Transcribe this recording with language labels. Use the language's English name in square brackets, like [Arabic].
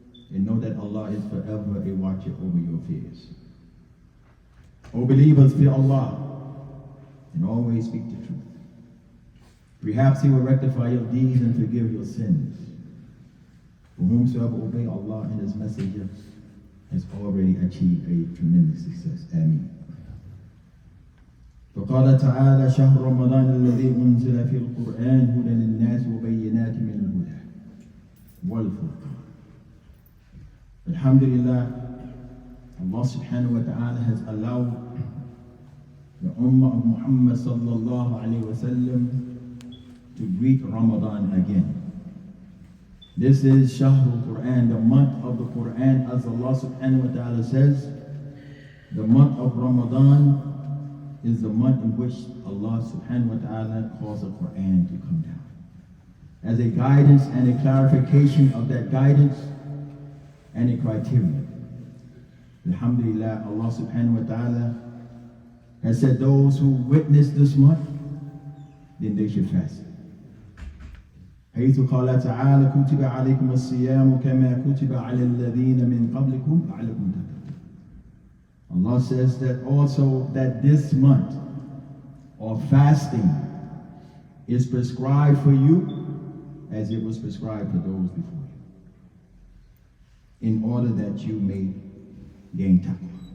[English] And know that Allah is forever a watcher over your affairs. O believers, fear Allah and always speak the truth. Perhaps He will rectify your deeds and forgive your sins. For whomsoever obey Allah and His messenger has already achieved a tremendous success. Ameen. [Arabic] فقال تعالى شهر رمضان الذي أنزل فيه القرآن هدى للناس وبينات من الهدى والفرقان. [English] Alhamdulillah, Allah subhanahu wa ta'ala has allowed the Ummah of Muhammad sallallahu alayhi wa sallam to greet Ramadan again. This is Shahrul Quran, the month of the Quran, as Allah subhanahu wa ta'ala says. The month of Ramadan is the month in which Allah subhanahu wa ta'ala calls the Quran to come down. As a guidance and a clarification of that guidance and a criterion. Alhamdulillah, Allah subhanahu wa ta'ala has said those who witness this month, then they should fast. [Arabic] حيث قال تعالى كتب عليكم الصيام كما كتب على الذين من قبلكم لعلكم تتقون. [English] Allah says that also that this month of fasting is prescribed for you as it was prescribed for those before you, in order that you may gain taqwa.